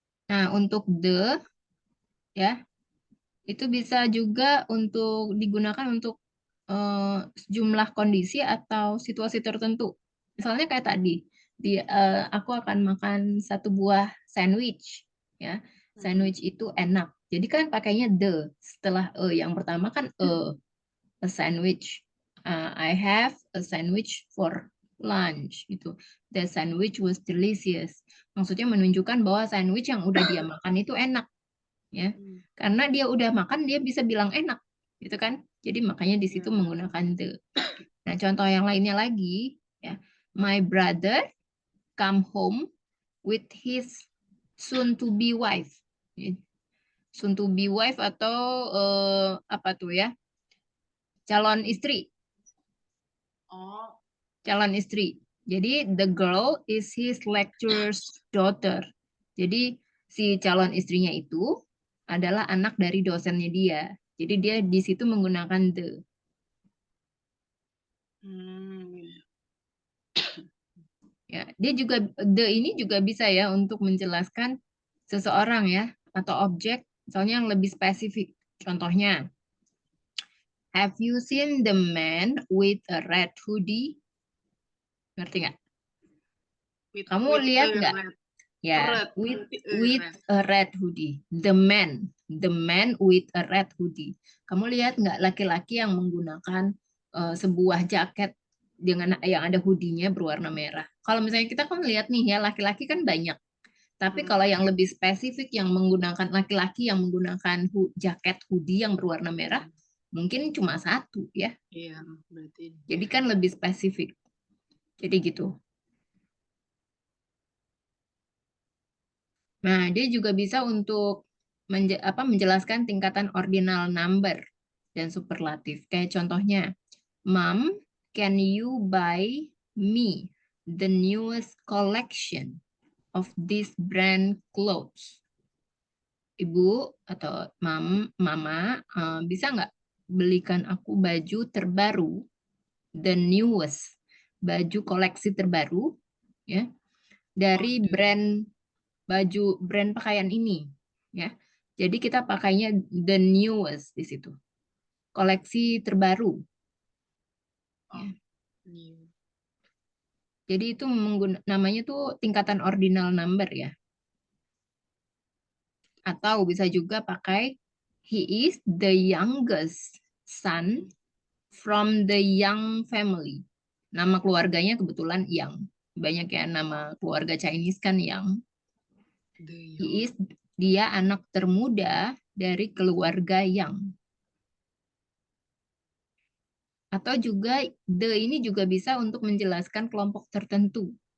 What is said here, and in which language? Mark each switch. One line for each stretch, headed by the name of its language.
Indonesian: Nah, untuk the ya, itu bisa juga untuk digunakan untuk sejumlah kondisi atau situasi tertentu. Misalnya kayak tadi, aku akan makan 1 buah sandwich, ya. Sandwich itu enak. Jadi kan pakainya the setelah yang pertama kan
English: a sandwich. I have a sandwich for lunch.
Indonesian: Gitu.
English: The sandwich was delicious.
Indonesian: Maksudnya menunjukkan bahwa sandwich yang udah dia makan itu enak. Ya, karena dia udah makan, dia bisa bilang enak. Gitu kan? Jadi makanya di situ menggunakan the. Nah, contoh yang lainnya lagi, ya.
English: My brother come home with his soon-to-be wife. Soon-to-be wife
Indonesian: atau apa tuh ya? Calon istri. Oh. Calon istri.
English: Jadi the girl is his lecturer's daughter.
Indonesian: Jadi si calon istrinya itu adalah anak dari dosennya dia. Jadi dia di situ menggunakan the. Ya, dia juga the ini juga bisa ya untuk menjelaskan seseorang ya atau objek, misalnya yang lebih spesifik. Contohnya,
English: have you seen the man with a red hoodie?
Indonesian: Ngerti nggak? Kamu lihat nggak?
English: Ya, with a red hoodie. The man with a red hoodie.
Indonesian: Kamu lihat nggak laki-laki yang menggunakan sebuah jaket dengan yang ada hoodie-nya berwarna merah. Kalau misalnya kita kan lihat nih ya, laki-laki kan banyak. Tapi kalau yang lebih spesifik yang menggunakan laki-laki yang menggunakan jaket hoodie yang berwarna merah, mungkin cuma satu ya. Iya, berarti. Jadi kan lebih spesifik. Jadi gitu. Nah, dia juga bisa untuk menjelaskan tingkatan ordinal number dan superlatif. Kayak contohnya,
English: Mom, can you buy me the newest collection of this brand clothes?
Indonesian: Ibu atau mama, bisa nggak belikan aku baju terbaru,
English: the newest,
Indonesian: baju koleksi terbaru, ya, dari brand pakaian ini, ya. Jadi kita pakainya the newest di situ, koleksi terbaru. Ya. Jadi itu namanya tuh tingkatan ordinal number ya. Atau bisa juga pakai
English: he is the youngest son from the young family.
Indonesian: Nama keluarganya kebetulan Yang. Banyak ya nama keluarga Chinese kan Yang. He is, dia anak termuda dari keluarga Yang. Atau juga the ini juga bisa untuk menjelaskan kelompok tertentu.